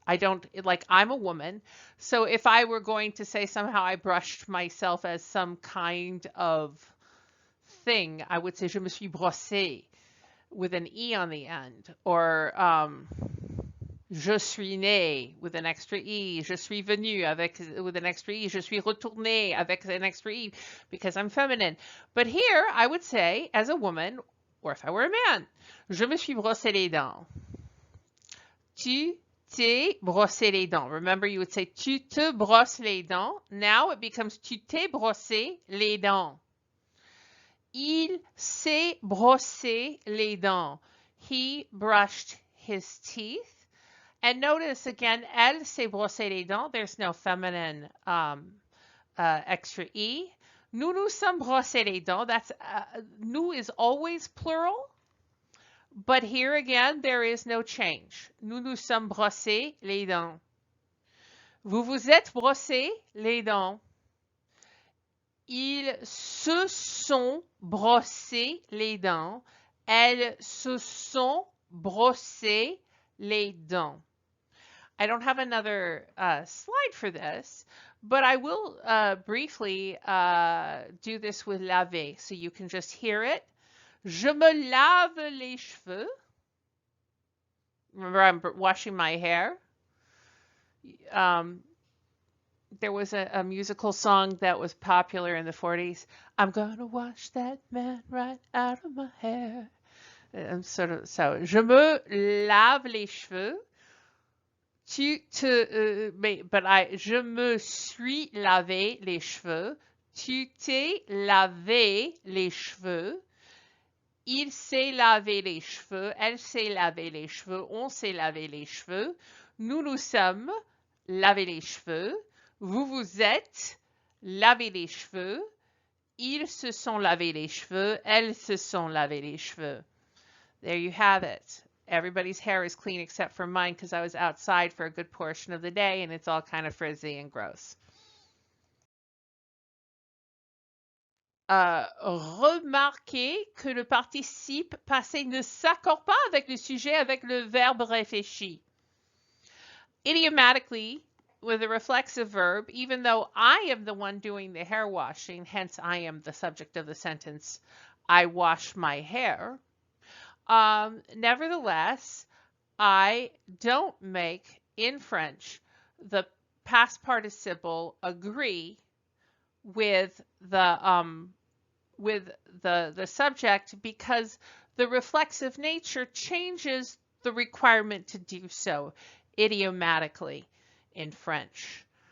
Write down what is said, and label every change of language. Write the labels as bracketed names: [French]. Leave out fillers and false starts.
[English] I'm a woman, so if I were going to say somehow I brushed myself as some kind of thing, I would say [French] je me suis brossé [English] with an E on the end, or [French] je suis né [English] with an extra E, [French] je suis venu [English] with an extra E, [French] je suis retourné avec [English] an extra E because I'm feminine. But here I would say as a woman, or if I were a man, [French] je me suis brossé les dents. Tu t'es brossé les dents. [English] Remember, you would say [French] tu te brosses les dents. [English] Now it becomes [French] tu t'es brossé les dents. Il s'est brossé les dents. [English] He brushed his teeth. And notice again, [French] elle s'est brossé les dents. [English] There's no feminine extra E. [French] Nous nous sommes brossé les dents. [English] That's nous is always plural. But here again, there is no change. [French] Nous nous sommes brossés les dents. Vous vous êtes brossé les dents. Ils se sont brossés les dents. Elles se sont brossées les dents. [English] I don't have another slide for this, but I will briefly do this with laver, so you can just hear it. [French] Je me lave les cheveux. [English] Remember, I'm washing my hair. there was a musical song that was popular in the 40s. I'm gonna wash that man right out of my hair. Sort of so. [French] Je me lave les cheveux. Je me suis lavé les cheveux. Tu t'es lavé les cheveux. Il s'est lavé les cheveux. Elle s'est lavé les cheveux. On s'est lavé les cheveux. Nous nous sommes lavé les cheveux. Vous vous êtes lavé les cheveux. Ils se sont lavé les cheveux. Elles se sont lavé les cheveux. [English] There you have it. Everybody's hair is clean except for mine because I was outside for a good portion of the day and it's all kind of frizzy and gross. [French] Remarquez que le participe passé ne s'accorde pas avec le sujet avec le verbe réfléchi. [English] Idiomatically, with a reflexive verb, even though I am the one doing the hair washing, hence I am the subject of the sentence, I wash my hair. Nevertheless, I don't make, in French, the past participle agree with the subject because the reflexive nature changes the requirement to do so idiomatically in French.